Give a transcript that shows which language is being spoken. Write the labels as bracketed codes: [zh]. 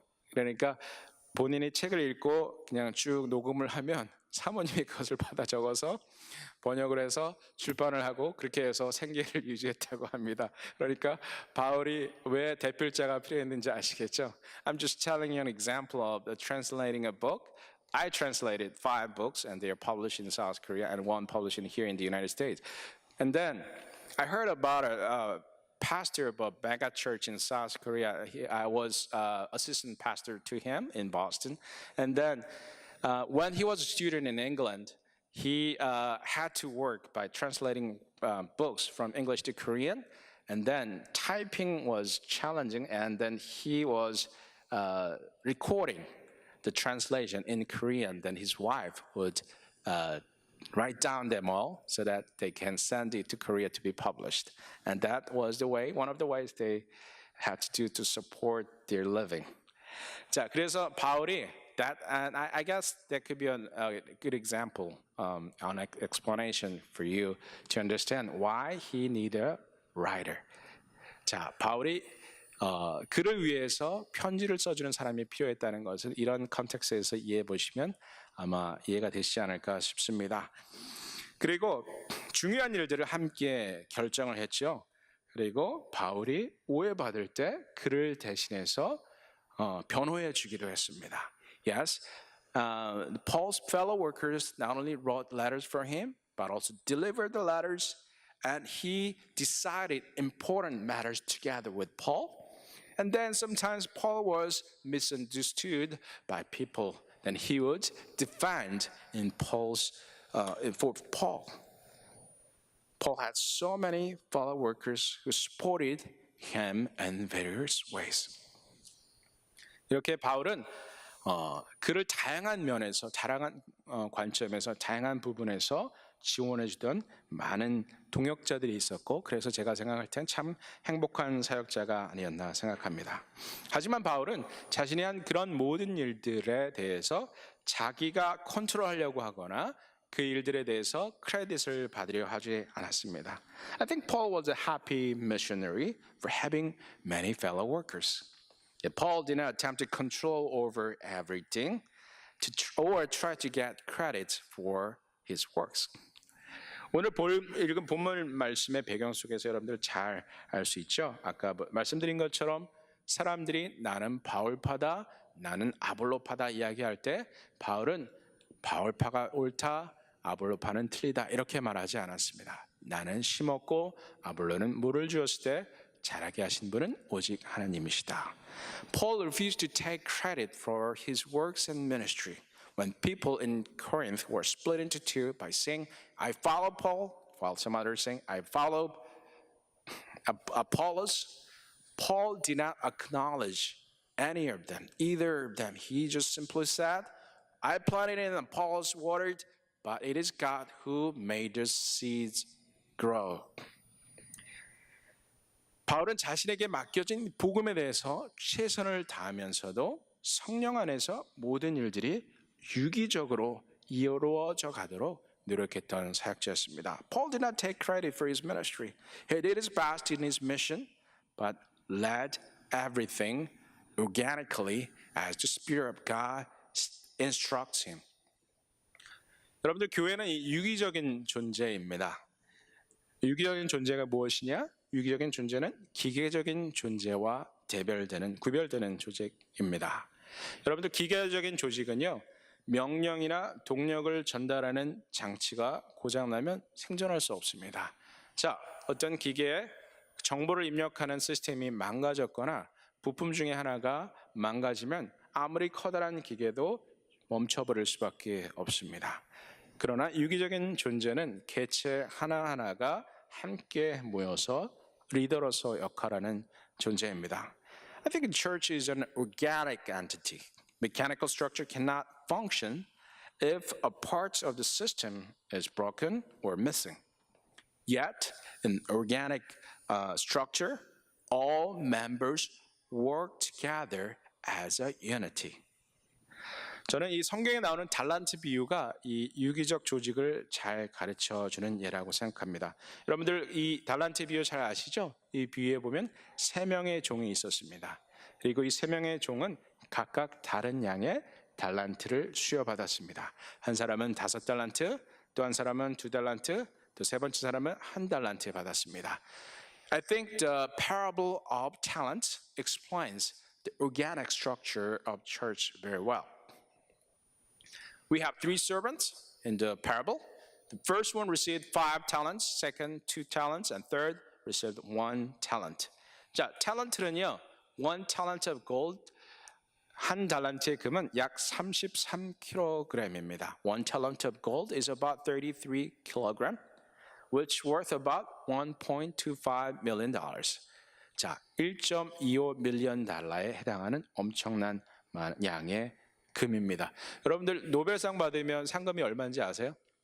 [ko] 그러니까 본인이 책을 읽고 그냥 쭉 녹음을 하면 사모님이 그것을 받아 적어서 번역을 해서 출판을 하고 그렇게 해서 생계를 유지했다고 합니다. 그러니까 바울이 왜 대필자가 필요했는지 아시겠죠? [en] I'm just telling you an example of translating a book. I translated 5 books and they are published in South Korea and one published here in the United States. And then I heard about a pastor of a mega church in South Korea. I was assistant pastor to him in Boston. And then when he was a student in England, he had to work by translating books from English to Korean. And then typing was challenging. And then he was recording the translation in Korean. Then his wife would write down them all so that they can send it to Korea to be published. And that was the way, one of the ways they had to do to support their living. [ko] 자, 그래서 바울이 [en] that, and I guess that could be a good example, an explanation for you to understand why he needed a writer. [ko] 자, 바울이 그를 위해서 편지를 써주는 사람이 필요했다는 것을 이런 컨텍스트에서 이해해 보시면 아마 이해가 되시지 않을까 싶습니다. 그리고 중요한 일들을 함께 결정을 했죠. 그리고 바울이 오해받을 때 그를 대신해서 변호해 주기도 했습니다. [en] Yes, Paul's fellow workers not only wrote letters for him, but also delivered the letters, and he decided important matters together with Paul. And then sometimes Paul was misunderstood by people. Then he would defend in for Paul. Paul had so many fellow workers who supported him in various ways. [ko] 이렇게 바울은 그를 다양한 면에서, 다양한 관점에서, 다양한 부분에서 지원해주던 많은 동역자들이 있었고, 그래서 제가 생각할 땐 참 행복한 사역자가 아니었나 생각합니다. 하지만 바울은 자신이 한 그런 모든 일들에 대해서 자기가 컨트롤하려고 하거나 그 일들에 대해서 크레딧을 받으려 하지 않았습니다. [en] I think Paul was a happy missionary for having many fellow workers. Paul did not attempt to control over everything or try to get credit for his works. [ko] 오늘 읽은 본문 말씀의 배경 속에서 여러분들 잘 알 수 있죠? 아까 말씀드린 것처럼 사람들이 나는 바울파다, 나는 아볼로파다 이야기할 때 바울은 바울파가 옳다, 아볼로파는 틀리다 이렇게 말하지 않았습니다. 나는 심었고 아볼로는 물을 주었을 때 자라게 하신 분은 오직 하나님이시다. [en] Paul refused to take credit for his works and ministry. When people in Corinth were split into two by saying, I follow Paul, while some others saying, I follow Apollos, Paul did not acknowledge any of them, either of them. He just simply said, I planted it and Apollos watered, but it is God who made the seeds grow. [ko] 바울은 자신에게 맡겨진 복음에 대해서 최선을 다하면서도 성령 안에서 모든 일들이 유기적으로 이루어져 가도록 노력했던 사역자였습니다. [en] Paul did not take credit for his ministry. He did his best in his mission, but led everything organically as the Spirit of God instructs him. [ko] 여러분들 교회는 유기적인 존재입니다. 유기적인 존재가 무엇이냐? 유기적인 존재는 기계적인 존재와 구별되는 조직입니다. 여러분들 기계적인 조직은요, 명령이나 동력을 전달하는 장치가 고장나면 생존할 수 없습니다. 자, 어떤 기계에 정보를 입력하는 시스템이 망가졌거나 부품 중에 하나가 망가지면 아무리 커다란 기계도 멈춰버릴 수밖에 없습니다. 그러나 유기적인 존재는 개체 하나하나가 함께 모여서 리더로서 역할하는 존재입니다. [en] I think the church is an organic entity. Mechanical structure cannot function if a part of the system is broken or missing. Yet, in organic structure, all members work together as a unity. [ko] 저는 이 성경에 나오는 달란트 비유가 이 유기적 조직을 잘 가르쳐 주는 예라고 생각합니다. 여러분들 이 달란트 비유 잘 아시죠? 이 비유에 보면 세 명의 종이 있었습니다. 그리고 이 세 명의 종은 각각 다른 양의 달란트를 수여받았습니다. 한 사람은 5달란트, 또 한 사람은 2달란트, 또 세 번째 사람은 1달란트 받았습니다. [en] I think the parable of talents explains the organic structure of church very well. We have 3 servants in the parable. The first one received 5 talents, second 2 talents, and third received 1 talent. [ko] 자, talent는요, [en] 1 talent of gold, [ko] 한 달란트의 금은 약 33kg입니다. [en] 1 talent of gold is about 33 kg, which worth about 1.25 million dollars. [ko] 자, 1.25 밀리언 달러에 해당하는 엄청난 양의 금입니다. 여러분들 노벨상 받으면 상금이 얼마인지 아세요?